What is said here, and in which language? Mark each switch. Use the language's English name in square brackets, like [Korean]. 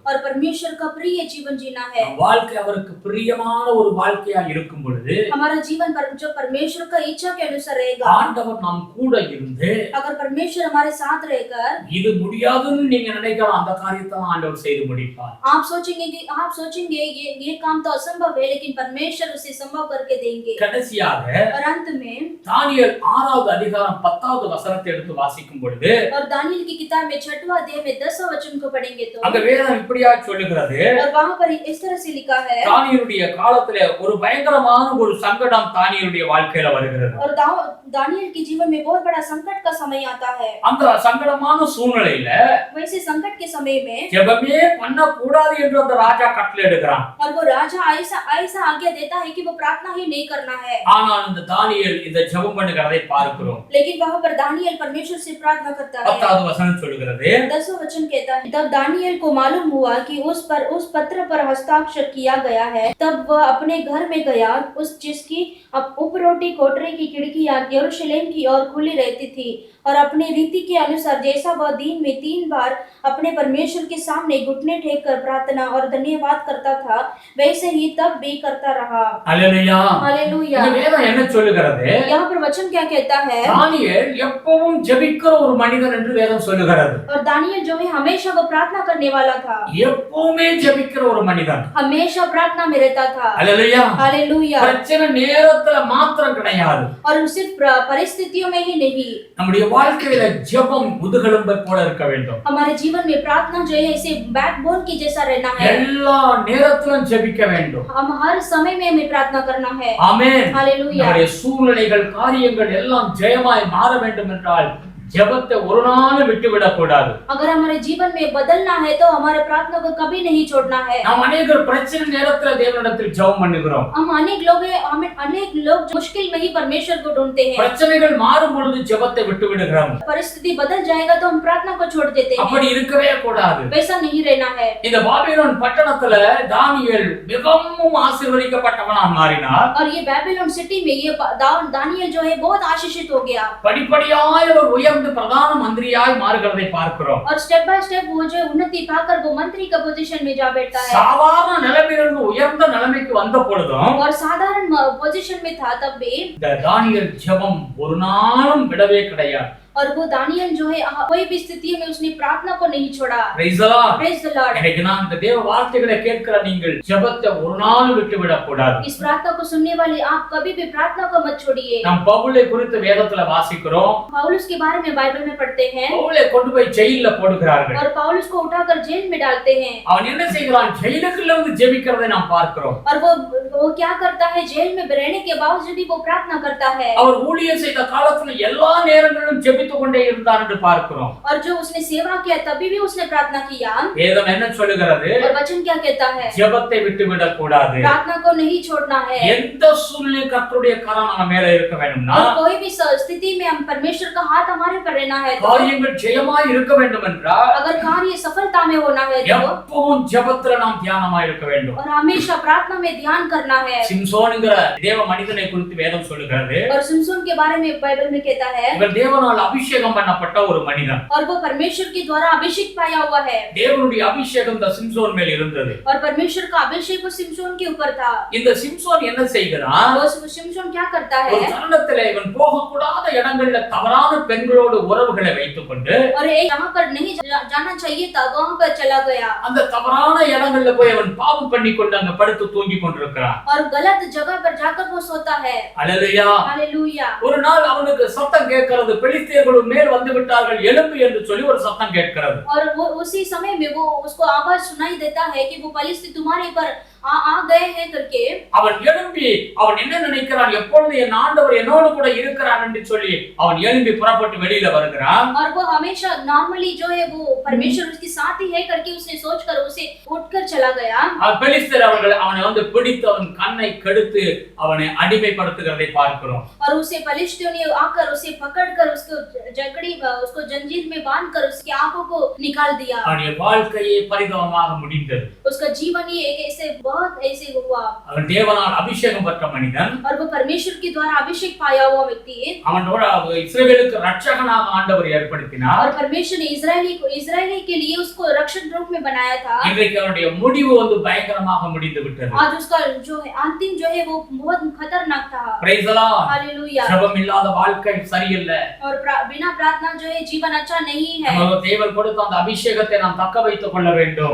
[Hindi] और परमेश्वर का प्रिय जीवन जीना है. [Tamil] நம் வாழ்க்கை அவருக்கு பிரியமான ஒரு வாழ்க்கையா இருக்கும் பொழுது [Hindi] हमारा जीवन जो परमेश्वर का इच्छा के अनुसार रहेगा. [Tamil] ஆண்டவர் நாம் கூட இருந்து [Hindi] अगर परमेश्वर हमारे साथ रहकर [Tamil] இது முடியாதுன்னு நீங்க நினைக்கலாம் அந்த காரியத்தை ஆண்டவர் செய்து முடிப்பார். [Hindi] आप सोचेंगे ये काम तो असंभव है लेकिन परमेश्वर उसे संभव करके देंगे. [Tamil] கடைசியாக [Hindi] और अंत में [Tamil] தானியேல் 6வது அதிகாரம் 10வது வசனத்தை எடுத்து வாசிக்கும் பொழுது [Hindi] और दानियेल की किताब में 6वां अध्याय में 10वां वचन को पढ़ेंगे तो [Tamil] அங்க வேதம் இப்படியா சொல்லுகிறது. [Hindi] और वहां पर इस तरह से लिखा है [Tamil] தானியேலுடைய காலத்துல ஒரு பயங்கரமான ஒரு சங்கடம் தானியேலுடைய வாழ்க்கையில வருகிறது. [Hindi] और दानियेल के जीवन में बहुत बड़ा संकट का समय आता है. [Tamil] அந்த சங்கடமான சூழ்நிலையில [Hindi] वैसे संकट के समय में [Tamil] ஜெபமே பண்ண கூடாது என்று அந்த ராஜா கட்டளை எடுக்கிறான். [Hindi] और वो राजा ऐसा आज्ञा देता है कि वो प्रार्थना ही नहीं करना है. [Tamil] ஆனால் இந்த தானியேல் இந்த ஜெபம் பண்ணுகிறதை பார்க்கிறோம். [Hindi] लेकिन वहां पर दानियेल परमेश्वर से प्रार्थना करता है. [Tamil] 10வது வசனம் சொல்லுகிறது [Hindi] 10वां वचन कहता है तब दानियेल को मालूम हुआ कि उस पत्र पर हस्ताक्षर किया गया है. तब वह अपने घर में गया जिसकी उपरोटी कोठरी की खिड़कियां यरूशलेम की ओर खुली रहती थी और अपने रीति के अनुसार जैसा वह दिन में 3 बार अपने परमेश्वर के सामने घुटने टेक कर प्रार्थना और धन्यवाद करता था वैसे ही तब भी करता रहा. [Tamil] அல்லேலூயா. [Hindi] हालेलुया. [Tamil] இந்த வேதம் என்ன சொல்லுகிறது? [Hindi] यहाँ पर वचन क्या कहता है? [Tamil] தானியேல் எப்பவும் ஜெபிக்கிற ஒரு மனிதன் என்று வேதம் சொல்லுகிறது. [Hindi] और दानियेल जो है हमेशा वो प्रार्थना करने वाला था. [Tamil] எப்பவுமே ஜெபிக்கிற ஒரு மனிதன். [Hindi] हमेशा प्रार्थना में रहता था. [Tamil] அல்லேலூயா. [Hindi] हालेलुया. [Tamil] பிரச்சனை நேரத்துல மாத்திரம் கிடையாது. [Hindi] और सिर्फ परिस्थितियों में ही नहीं, [Tamil] நம்முடைய வாழ்க்கையில ஜெபம் முதுகெலும்பை போல இருக்க வேண்டும். [Hindi] हमारे जीवन में प्रार्थना जो है इसे बैकबोन की जैसा रहना है. [Tamil] எல்லா நேரத்திலும் ஜெபிக்க வேண்டும். [Hindi] हम हर समय में हमें प्रार्थना करना है. [Tamil] ஆமென். [Hindi] हालेलुया. [Tamil] நம்முடைய சூழ்நிலைகள் காரியங்கள் எல்லாம் ஜெயமாய் மாற வேண்டும் என்றால் ஜெபத்தை ஒரு நாளும் விட்டுவிடக் கூடாது. [Hindi] अगर हमारे जीवन में बदलना है तो हमारे प्रार्थना को कभी नहीं छोड़ना है. [Tamil] நாம் [Hindi] अनेक [Tamil] பிரச்சனை நேரத்துல தேவனிடத்தில் ஜெபம் பண்ணுகிறோம். [Hindi] हम अनेक लोग मुश्किल में ही परमेश्वर को ढूंढते हैं. [Tamil] பிரச்சனைகள் மாறும் பொழுது ஜெபத்தை விட்டு விடுகிறோம். [Hindi] परिस्थिति बदल जाएगा तो हम प्रार्थना को छोड़ देते हैं. [Tamil] அப்படி இருக்கவே கூடாது. [Hindi] वैसा नहीं रहना है. [Tamil] இந்த பாபிலோன் பட்டணத்துல தானியேல் மிகவும் ஆசீர்வதிக்கப்பட்டவனாக மாறினார். [Hindi] और ये बेबीलोन सिटी में ये दानियेल जो है बहुत आशीषित हो गया. [Tamil] படிப்படியாய் அவர் உயர்ந்து பிரதான மந்திரியாய் மாறுகிறதை பார்க்கிறோம். [Hindi] और [English] step by step [Hindi] वो जो उन्नति पाकर वो मंत्री का पोजीशन में जा बैठता है. [Tamil] சாதாரண நிலைமையிலிருந்து உயர்ந்த நிலைமைக்கு வந்த பொழுதும் [Hindi] और साधारण पोजीशन में था तब भी [Tamil] இந்த தானியேல் ஜெபம் ஒரு நாளும் விடவே கிடையாது. [Hindi] और वो दानियल जो है कोई भी स्थिति में उसने प्रार्थना को नहीं छोड़ा. [English] Praise the Lord. Praise the Lord. [Tamil] இன்னைக்கு நான் இந்த தேவ வார்த்தைகளை கேட்கிற நீங்கள் ஜெபத்தை ஒரு நாளும் விட்டு விடக் கூடாது. [Hindi] इस प्रार्थना को सुनने वाले आप कभी भी प्रार्थना को मत छोड़िए. [Tamil] நாம் பவுலை குறித்து வேதத்துல வாசிக்கிறோம். [Hindi] पौलुस के बारे में बाइबल में पढ़ते हैं. [Tamil] பவுலை கொண்டு போய் ஜெயில்ல போடுகிறார்கள். [Hindi] और पौलुस को उठाकर जेल में डालते हैं. [Tamil] அவன் என்ன செய்கிறான்? ஜெயிலுக்குள்ள இருந்து ஜெபிக்கிறதை நாம் பார்க்கிறோம். [Hindi] और वो क्या करता है? जेल में रहने के बावजूद भी वो प्रार्थना करता है. [Tamil] அவர் ஊழியம் செய்த காலத்துல எல்லா நேரங்களிலும் ஜெபித்துக் கொண்டே இருந்தார் என்று பார்க்கிறோம். [Hindi] और जो उसने सेवा किया तभी भी उसने प्रार्थना किया. [Tamil] வேதம் என்ன சொல்லுகிறது? [Hindi] और वचन क्या कहता है? [Tamil] ஜெபத்தை விட்டுவிடக் கூடாது. [Hindi] प्रार्थना को नहीं छोड़ना है. [Tamil] எந்த சூழ்நிலை கர்த்தருடைய கரம் நம்ம மேல இருக்க வேண்டும்னா, [Hindi] और कोई भी स्थिति में हम परमेश्वर का हाथ हमारे पर रहना है. [Tamil] காரியங்கள் ஜெயமாய் இருக்க வேண்டும் என்றால் [Hindi] अगर कार्य सफलता में होना है तो [Tamil] எப்பவும் ஜெபத்துல நாம் தியானமாய் இருக்க வேண்டும். [Hindi] और हमेशा प्रार्थना में ध्यान करना है. [Tamil] சிம்சோன்ங்கிற தேவ மனிதனை குறித்து வேதம் சொல்லுகிறது. [Hindi] और सिमसोन के बारे में बाइबल में कहता है [Tamil] இவர் தேவனால் அபிஷேகம் பண்ணப்பட்ட ஒரு மனிதன். [Hindi] और वो परमेश्वर के द्वारा अभिषेक पाया हुआ है. [Tamil] தேவனுடைய அபிஷேகம் இந்த சிம்சோன் மேல் இருந்தது. [Hindi] और परमेश्वर का अभिषेक वो सिमसोन के ऊपर था. [Tamil] இந்த சிம்சோன் என்ன செய்கிறான்? [Hindi] वो सिमसोन क्या करता [Tamil] ஒரு [Hindi] है? [Tamil] தருணத்திலே இவன் போகக்கூடாத இடங்கள்ல தவறான பெண்களோடு உறவுகளை வைத்துக் கொண்டு [Hindi] और एक जहाँ पर नहीं जाना चाहिए था वहाँ पर चला गया. [Tamil] அந்த தவறான இடங்கள்ல போய் அவன் பாவம் பண்ணி கொண்டு அங்க படுத்து தூங்கி கொண்டிருக்கிறான். [Hindi] और गलत जगह पर जाकर वो सोता है. [Tamil] அல்லேலூயா. [Hindi] हालेलुया. [Tamil] ஒரு நாள் அவனுக்கு சத்தம் கேட்கிறது, பெலிஸ்தியர்கள் மேல் வந்து விட்டார்கள், எழும்பு என்று சொல்லி ஒரு சத்தம் கேட்கிறது. [Hindi] और वो उसी समय में वो उसको आवाज सुनाई देता है कि वो फलिस्ती तुम्हारे पर आ गए हैं करके. [Tamil] அவன் எழும்பி அவன் என்ன நினைக்கிறான்? எப்பொழுது என் ஆண்டவர் என்னோடு கூட இருக்கிறார் என்று சொல்லி அவன் எழும்பி புறப்பட்டு வெளியில வருகிறான். [Hindi] और वो हमेशा नॉर्मली जो है वो परमेश्वर उसके साथ ही है करके उसने सोचकर उसे उठकर चला गया. [Tamil] பெலிஸ்தர் அவனை வந்து பிடித்து அவன் கண்ணை கெடுத்து அவனை அடிமைப்படுத்துகிறதை பார்க்கிறோம். [Hindi] और उसे फलिस्तियों ने आकर उसे पकड़कर उसको जंजीर में बांधकर उसकी आंखों को निकाल दिया. [Tamil] அவனுடைய வாழ்க்கையே பரிதாபமாக முடிந்தது. [Hindi] उसका जीवन ही एक ऐसे बहुत ऐसे हुआ. [Tamil] அவன் தேவனால் அபிஷேகம் பெற்ற மனிதன். [Hindi] और वो परमेश्वर के द्वारा अभिषेक पाया हुआ व्यक्ति. [Tamil] அவனோட இஸ்ரவேலுக்கு ரட்சகனாக ஆண்டவர் ஏற்படுத்தினார். [Hindi] और परमेश्वर ने इस्राएली के लिए उसको रक्षक रूप में बनाया था. [Tamil] இன்றைக்கு அவனுடைய முடிவு வந்து பயங்கரமாக முடிந்து விட்டது. [Hindi] आज उसका जो है अंतिम जो है वो बहुत खतरनाक था. [English] Praise the Lord. [Hindi] हालेलुया. [Tamil] ஜெபம் இல்லாத வாழ்க்கை சரியில்லை. [Hindi] और बिना प्रार्थना जो है जीवन अच्छा नहीं है. [Tamil] நமக்கு தேவன் கொடுத்த அந்த அபிஷேகத்தை நாம் தக்க வைத்துக் கொள்ள வேண்டும்.